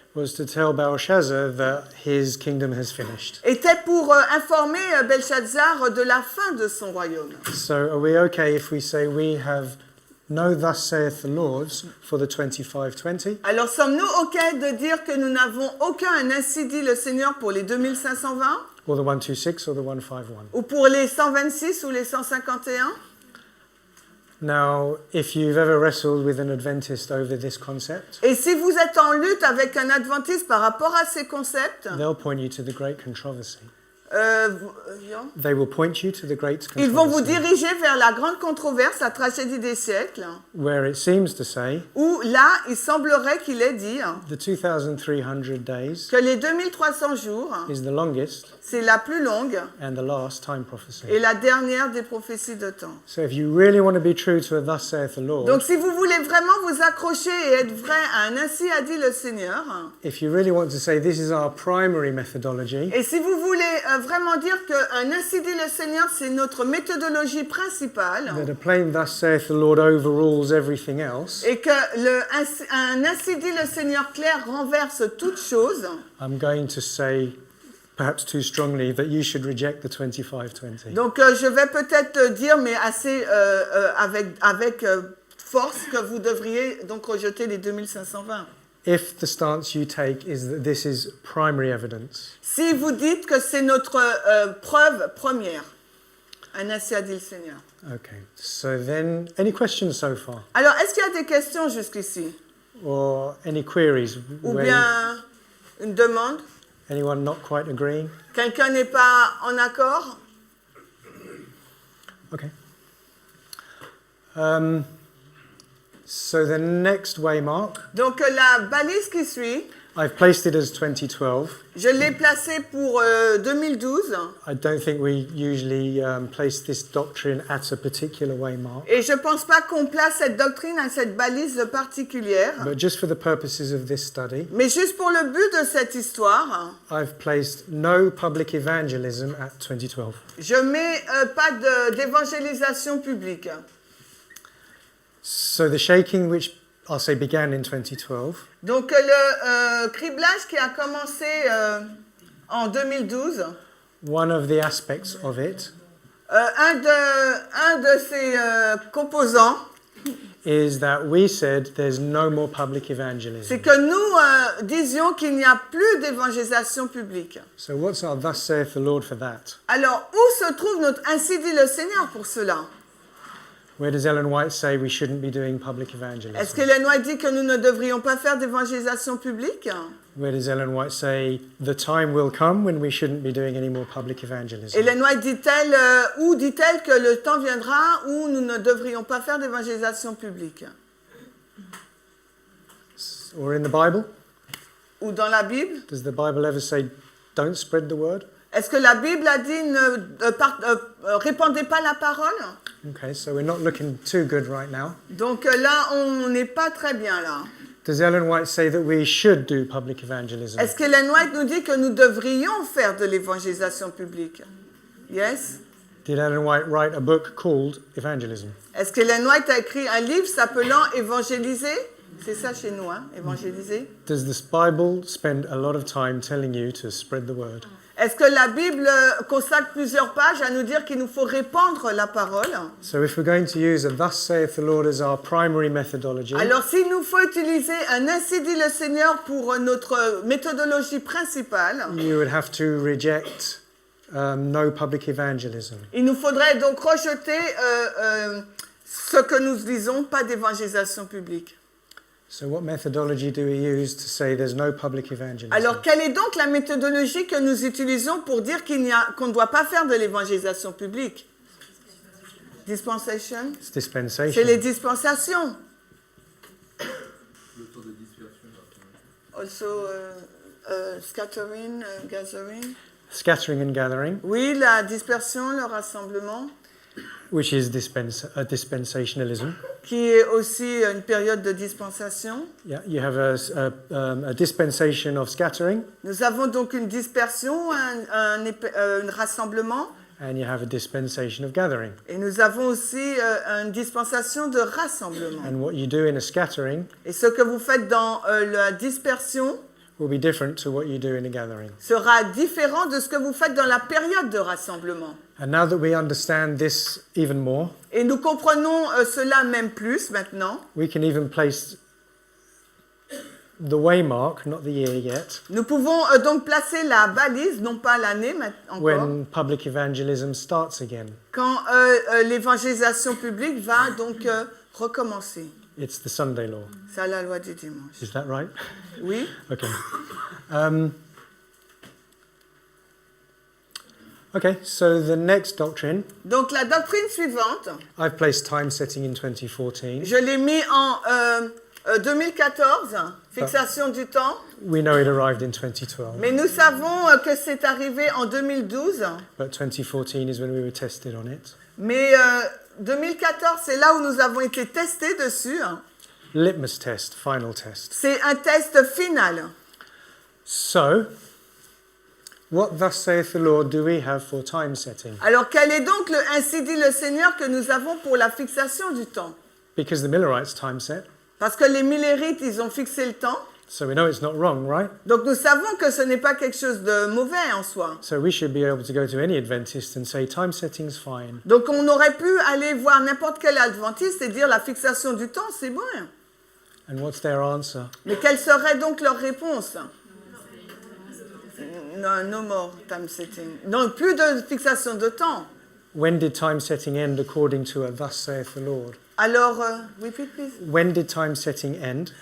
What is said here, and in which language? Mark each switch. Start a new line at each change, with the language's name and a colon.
English: was to tell Belshazzar that his kingdom has finished.
French: était pour informer Belshazzar de la fin de son royaume.
English: So are we okay if we say we have no thus saith the Lord for the 25-20?
French: Alors sommes-nous ok de dire que nous n'avons aucun ainsi dit le Seigneur pour les 2520
English: Or the 126 or the 151?
French: ou pour les 126 ou les 151?
English: Now, if you've ever wrestled with an Adventist over this concept,
French: Et si vous êtes en lutte avec un adventiste par rapport à ces concepts,
English: they'll point you to the great controversy.
French: Jean,
English: They will point you to the great
French: ils vont vous
English: controversy,
French: diriger vers la grande controverse, la tragédie des siècles,
English: where it seems to say
French: où là, il semblerait qu'il ait dit
English: the 2,300 days
French: que les 2300 jours,
English: is the longest
French: c'est la plus longue
English: and the last time prophecy.
French: et la dernière des prophéties de temps.
English: So if you really want to be true to a thus saith the Lord,
French: Donc si vous voulez vraiment vous accrocher et être vrai à un ainsi a dit le Seigneur,
English: if you really want to say this is our primary methodology,
French: et si vous voulez vraiment dire qu'un ainsi dit le Seigneur, c'est notre méthodologie principale,
English: that a plain thus saith the Lord overrules everything else,
French: et que un ainsi dit le Seigneur clair renverse toute chose,
English: I'm going to say, perhaps too strongly, that you should reject the 25-20.
French: donc je vais peut-être dire, mais assez avec force, que vous devriez donc rejeter les 2520.
English: If the stance you take is that this is primary evidence,
French: Si vous dites que c'est notre preuve première, un ainsi a dit le Seigneur.
English: okay. So then, any questions so far?
French: Alors, est-ce qu'il y a des questions jusqu'ici?
English: Or any queries?
French: Ou
English: where-
French: bien Une demande?
English: Anyone not quite agreeing?
French: Quelqu'un n'est pas en accord?
English: Okay. So the next waymark,
French: Donc la balise qui suit,
English: I've placed it as 2012.
French: je l'ai placée pour 2012
English: I don't think we usually place this doctrine at a particular waymark,
French: et je ne pense pas qu'on place cette doctrine à cette balise particulière.
English: but just for the purposes of this study,
French: Mais juste pour le but de cette histoire,
English: I've placed no public evangelism at 2012.
French: je mets pas d'évangélisation publique.
English: So the shaking, which I'll say began in 2012,
French: Donc le criblage qui a commencé en 2012,
English: one of the aspects of it
French: un de ses composants,
English: is that we said there's no more public evangelism.
French: c'est que nous disions qu'il n'y a plus d'évangélisation publique.
English: So what's our thus saith the Lord for that?
French: Alors, où se trouve notre ainsi dit le Seigneur pour cela?
English: Where does Ellen White say we shouldn't be doing public
French: Est-ce
English: evangelism?
French: que Ellen White dit que nous ne devrions pas faire d'évangélisation publique?
English: Where does Ellen White say the time will come when we shouldn't be doing any more public evangelism?
French: Ellen White dit-elle, ou dit-elle que le temps viendra où nous ne devrions pas faire d'évangélisation publique?
English: Or in the Bible?
French: Ou dans la Bible?
English: Does the Bible ever say don't spread the word?
French: Est-ce que la Bible a dit ne répandez pas la parole?
English: Okay, so we're not looking too good right now.
French: Donc là, on n'est pas très bien là.
English: Does Ellen White say that we should do public evangelism?
French: Est-ce que Ellen White nous dit que nous devrions faire de l'évangélisation publique?
English: Yes? Did Ellen White write a book called Evangelism?
French: Est-ce que Ellen White a écrit un livre s'appelant Évangéliser? C'est ça chez nous, hein? Évangéliser.
English: Does this Bible spend a lot of time telling you to spread the word?
French: Est-ce que la Bible consacre plusieurs pages à nous dire qu'il nous faut répandre la parole?
English: So if we're going to use a thus saith the Lord as our primary methodology,
French: Alors, s'il nous faut utiliser un ainsi dit le Seigneur pour notre méthodologie principale,
English: you would have to reject no public evangelism.
French: il nous faudrait donc rejeter ce que nous disons, pas d'évangélisation publique.
English: So what methodology do we use to say there's no public evangelism?
French: Alors, quelle est donc la méthodologie que nous utilisons pour dire qu'on ne doit pas faire de l'évangélisation publique?
English: Dispensation? It's dispensation.
French: C'est les dispensations. Le taux de dispersion.
English: Also, scattering, gathering. Scattering and gathering,
French: Oui, la dispersion, le rassemblement,
English: which is dispensationalism.
French: qui est aussi une période de dispensation.
English: Yeah, you have a dispensation of scattering,
French: Nous avons donc une dispersion, un rassemblement,
English: and you have a dispensation of gathering.
French: et nous avons aussi une dispensation de rassemblement.
English: And what you do in a scattering
French: Et ce que vous faites dans la dispersion
English: will be different to what you do in a gathering.
French: sera différent de ce que vous faites dans la période de rassemblement.
English: And now that we understand this even more,
French: Et nous comprenons cela même plus maintenant.
English: we can even place the waymark, not the year yet,
French: Nous pouvons donc placer la balise, non pas l'année encore,
English: when public evangelism starts again.
French: quand l'évangélisation publique va donc recommencer.
English: It's the Sunday law.
French: C'est la loi du dimanche.
English: Is that right?
French: Oui.
English: Okay. Okay, so the next doctrine,
French: Donc la doctrine suivante,
English: I've placed time setting in 2014.
French: je l'ai mis en 2014, fixation du temps,
English: We know it arrived in 2012,
French: mais nous savons que c'est arrivé en 2012,
English: but 2014 is when we were tested on it.
French: mais 2014, c'est là où nous avons été testés dessus.
English: Litmus test, final test.
French: C'est un test final.
English: So, what thus saith the Lord do we have for time setting?
French: Alors quel est donc le ainsi dit le Seigneur que nous avons pour la fixation du temps?
English: Because the Millerites time set,
French: Parce que les Millérites, ils ont fixé le temps.
English: so we know it's not wrong, right?
French: Donc nous savons que ce n'est pas quelque chose de mauvais en soi.
English: So we should be able to go to any Adventist and say time setting's fine.
French: Donc on aurait pu aller voir n'importe quel adventiste et dire la fixation du temps, c'est bon.
English: And what's their answer?
French: Mais quelle serait donc leur réponse?
English: Non, no more time setting.
French: Non, plus de fixation de temps.
English: When did time setting end according to a thus saith the Lord? Alors, repeat please. When did time setting end?